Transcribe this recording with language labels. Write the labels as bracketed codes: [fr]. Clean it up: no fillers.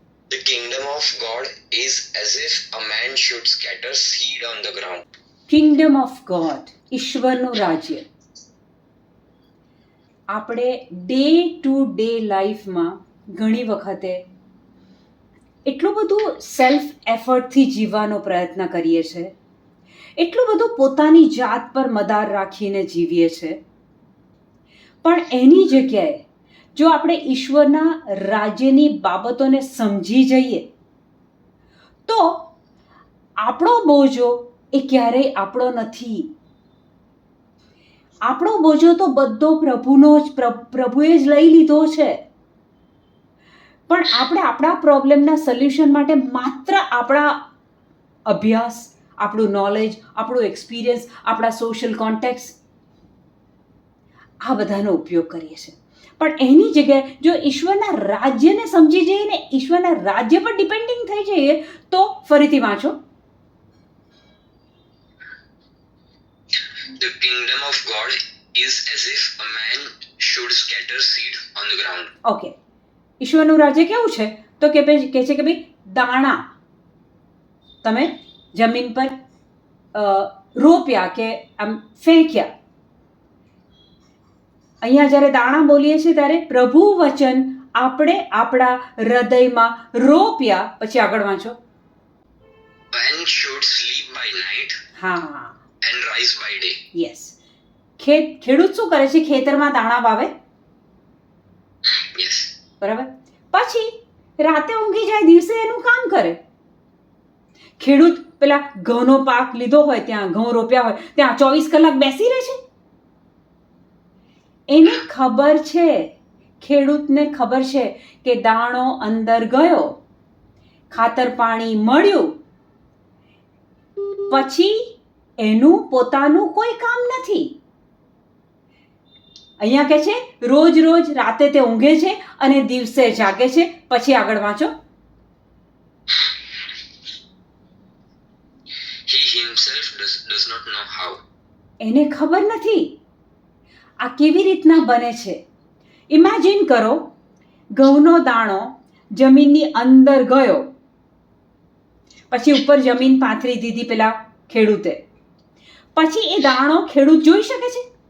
[en] The kingdom of God is as if a man should scatter seed on the ground. [gu] Kingdom of God, ઈશ્વરનું રાજ્ય. આપણે day to day લાઈફમાં ઘણી વખતે એટલું બધું સેલ્ફ એફર્ટથી જીવવાનો પ્રયત્ન કરીએ છીએ, એટલું બધું પોતાની જાત પર મદાર રાખીને જીવીએ છીએ, પણ એની જગ્યાએ જો આપણે ઈશ્વરના રાજ્યની બાબતોને સમજી જઈએ તો આપણો બોજો એ ક્યારેય આપણો નથી. આપણો બોજો તો બધો પ્રભુનો જ, પ્રભુએ જ લઈ લીધો છે. પણ આપણે આપણા પ્રોબ્લેમના સોલ્યુશન માટે માત્ર આપણા અભ્યાસ, આપણું નોલેજ, આપણું એક્સપિરિયન્સ, આપણા સોશિયલ કોન્ટેક્ટ, આ બધાનો ઉપયોગ કરીએ છીએ. પણ એની જગ્યાએ જો ઈશ્વરના રાજ્યને સમજી જઈએ ને, ઈશ્વરના રાજ્ય પર ડિપેન્ડિંગ થઈ જઈએ, તો ફરીથી વાંચો. [en] The kingdom of God is as if a man should scatter seed on the ground. [gu] Okay, ઈશ્વરનું રાજ્ય કેવું છે? તો કે છે કે ભાઈ દાણા તમે જમીન પર રોપ્યા કે આમ ફેંક્યા. અહીંયા જ્યારે દાણા બોલીએ છીએ ત્યારે પ્રભુ વચન આપણે આપણા હૃદયમાં રોપ્યા. પછી આગળ વાંચો. [en] Man should sleep by night [gu] હા, [en] and rise by day. [gu] Yes. ખેડૂત શું કરે છે? ખેતરમાં દાણા વાવે, [en] Yes. [gu] બરાબર. પછી રાતે ઊંઘી જાય, દિવસે એનું કામ કરે. ખેડૂત પેલા ઘઉંનો પાક લીધો હોય, ત્યાં ઘઉં રોપ્યા હોય, ત્યાં 24 કલાક બેસી રહે છે? એને ખબર છે, ખેડૂતને ખબર છે કે દાણો અંદર ગયો, ખાતર પાણી મળ્યું, પછી એનું પોતાનું કોઈ કામ નથી. અહીંયા કહે છે રોજ રોજ રાતે તે ઊંઘે છે અને દિવસે જાગે છે. પછી આગળ વાંચો. [en] He himself does not know how. [gu] એને ખબર નથી આ કેવી રીતના બને છે. ઇમેજિન કરો, ઘઉંનો દાણો જમીનની અંદર ગયો, પછી ઉપર જમીન પાથરી દીધી પેલા ખેડૂતે, પછી એ દાણો ખેડૂત જોઈ શકે છે?